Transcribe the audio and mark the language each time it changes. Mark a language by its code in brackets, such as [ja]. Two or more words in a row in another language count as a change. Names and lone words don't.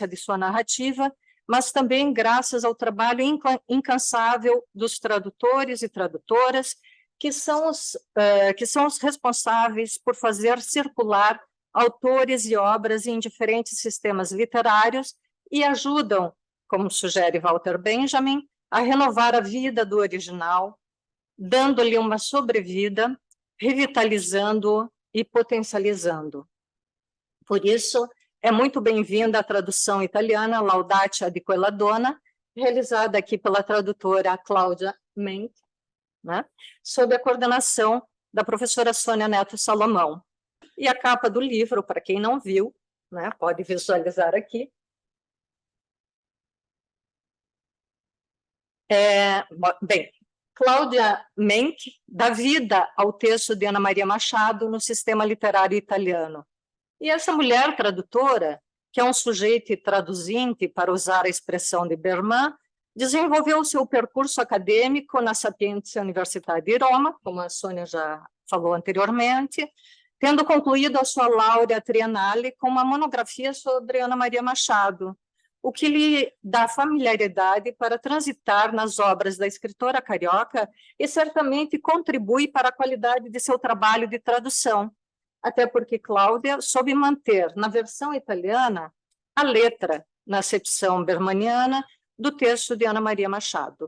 [pt] de sua narrativa, mas também graças ao trabalho incansável dos tradutores e tradutoras, que são os responsáveis por fazer circular autores e obras em diferentes sistemas literários e ajudam, como sugere Walter Benjamin, a renovar a vida do original, dando-lhe uma sobrevida, revitalizando e potencializando. Por isso, é muito bem-vinda a tradução italiana Laudate di quella donna, realizada aqui pela tradutora Cláudia Menck, né, sob a coordenação da professora Sônia Neto Salomão. E a capa do livro, para quem não viu, né, pode visualizar aqui. Bem, Cláudia Menck dá vida ao texto de Ana Maria Machado no sistema literário italiano. E essa mulher tradutora, que é um sujeito traduzinte, para usar a expressão de Berman, desenvolveu seu percurso acadêmico na Sapienza Universidade de Roma, como a Sônia já falou anteriormente, tendo concluído a sua [it] laurea triennale [pt] com uma monografia sobre Ana Maria Machado, o que lhe dá familiaridade para transitar nas obras da escritora carioca e certamente contribui para a qualidade de seu trabalho de tradução, até porque Cláudia soube manter, na versão italiana, a letra, na acepção bermaniana, do texto de Ana Maria Machado.